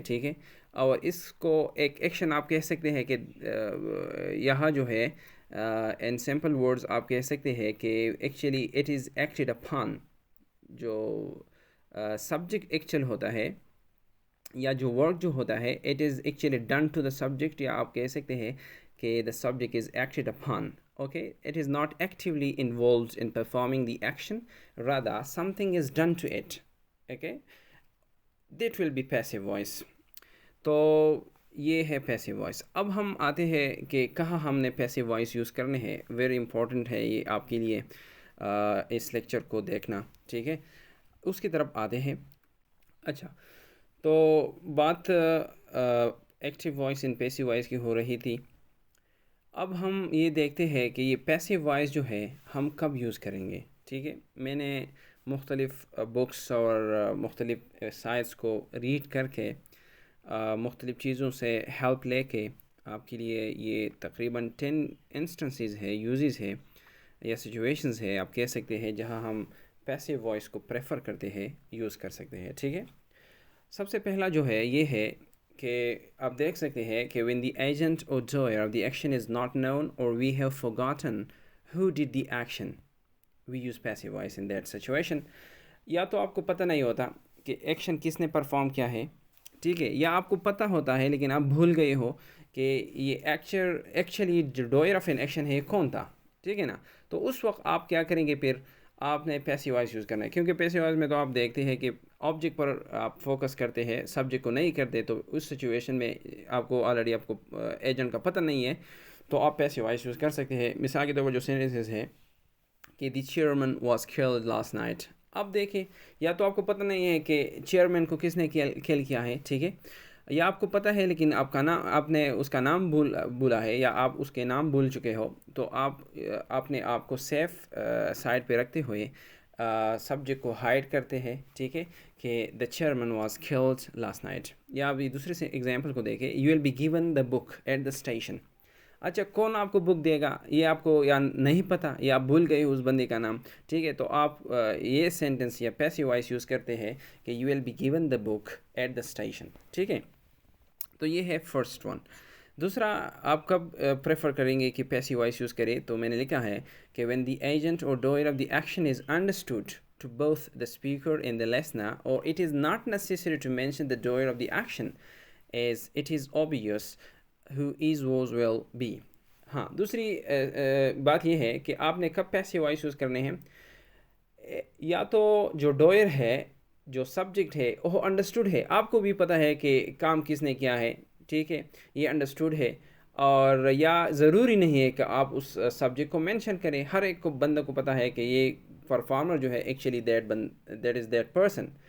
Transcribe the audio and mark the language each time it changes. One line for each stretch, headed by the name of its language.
Urdu: ٹھیک ہے، اور اس کو ایک ایکشن آپ کہہ سکتے ہیں کہ یہاں جو ہے
English: in simple words
Urdu: آپ کہہ سکتے ہیں کہ
English: Actually it is acted upon.
Urdu: جو سبجیکٹ ایکچوئل ہوتا ہے یا جو ورک جو ہوتا ہے
English: it is actually done to the subject,
Urdu: یا آپ کہہ سکتے ہیں کہ
English: The subject is acted upon. Okay, it is not actively involved in performing the action, rather something is done to it. Okay, that will be passive voice.
Urdu: تو یہ ہے passive voice. اب ہم آتے ہیں کہ کہاں ہم نے پیسیو وائس یوز کرنے ہیں. ویری امپورٹنٹ ہے یہ آپ کے لیے اس لیکچر کو دیکھنا. ٹھیک ہے، اس کی طرف آتے ہیں. اچھا، تو بات ایکٹیو وائس ان پیسیو وائس کی ہو رہی تھی. اب ہم یہ دیکھتے ہیں کہ یہ پیسیو وائس جو ہے ہم کب یوز کریں گے. ٹھیک ہے، میں نے مختلف بکس اور مختلف سائٹس کو ریڈ کر کے مختلف چیزوں سے ہیلپ لے کے آپ کے لیے یہ تقریباً 10 انسٹنسز ہے، یوزز ہے یا سچویشنز ہے آپ کہہ سکتے ہیں جہاں ہم پیسیو وائس کو پریفر کرتے ہیں، یوز کر سکتے ہیں. ٹھیک ہے، سب سے پہلا جو ہے یہ ہے کہ آپ دیکھ سکتے ہیں کہ
English: when the agent or doer of the action is not known or we have forgotten who did the action, we use passive voice in that situation.
Urdu: یا تو آپ کو پتہ نہیں ہوتا کہ ایکشن کس نے پرفارم کیا ہے. ٹھیک ہے، یا آپ کو پتہ ہوتا ہے لیکن آپ بھول گئے ہو کہ یہ ایکچولی جو ڈوئر آف این ایکشن ہے کون تھا. ٹھیک ہے نا، تو اس وقت آپ کیا کریں گے؟ پھر آپ نے پیسیو وائس یوز کرنا ہے، کیونکہ پیسیو وائس میں تو آپ دیکھتے ہیں کہ آبجیکٹ پر آپ فوکس کرتے ہیں، سبجیکٹ کو نہیں کرتے. تو اس سچویشن میں آپ کو ایجنٹ کا پتہ نہیں ہے تو آپ پیسیو وائس یوز کر سکتے ہیں. مثال کے طور پر جو سینٹنسز ہے کہ
English: The chairman was killed last night.
Urdu: اب دیکھیں، یا تو آپ کو پتہ نہیں ہے کہ چیئرمین کو کس نے کل کیا ہے. ٹھیک ہے، یا آپ کو پتہ ہے لیکن آپ نے اس کا نام بولا ہے یا آپ اس کے نام بھول چکے ہو. تو آپ نے آپ کو سیف سائڈ پہ رکھتے ہوئے سبجیکٹ کو ہائڈ کرتے ہیں. ٹھیک ہے، کہ
English: The chairman was killed last night.
Urdu: یا ابھی دوسرے سے ایگزامپل کو دیکھیں،
English: You will be given the book at the station.
Urdu: اچھا، کون آپ کو بک دے گا یہ آپ کو یا نہیں پتہ، یا آپ بھول گئے اس بندے کا نام. ٹھیک ہے، تو آپ یہ سینٹنس یا پیسیو وائس یوز کرتے ہیں کہ
English: You will be given the book at the station.
Urdu: ٹھیک ہے، تو یہ ہے فرسٹ ون. دوسرا آپ کب پریفر کریں گے کہ پیسیو وائس یوز کریں؟ تو میں نے لکھا ہے کہ
English: when the agent or doer of the action is understood to both the speaker and the listener, or it is not necessary to mention the doer of the action as it is obvious who is was will be.
Urdu: ہاں، دوسری بات یہ ہے کہ آپ نے کب passive voice use کرنے ہیں؟ یا تو جو ڈوئر ہے، جو سبجیکٹ ہے، وہ انڈرسٹوڈ ہے، آپ کو بھی پتہ ہے کہ کام کس نے کیا ہے، ٹھیک ہے، یہ انڈرسٹوڈ ہے، اور یا ضروری نہیں ہے کہ آپ اس سبجیکٹ کو مینشن کریں، ہر ایک کو بندہ کو پتہ ہے کہ یہ پرفارمر جو ہے
English: Actually that is that person.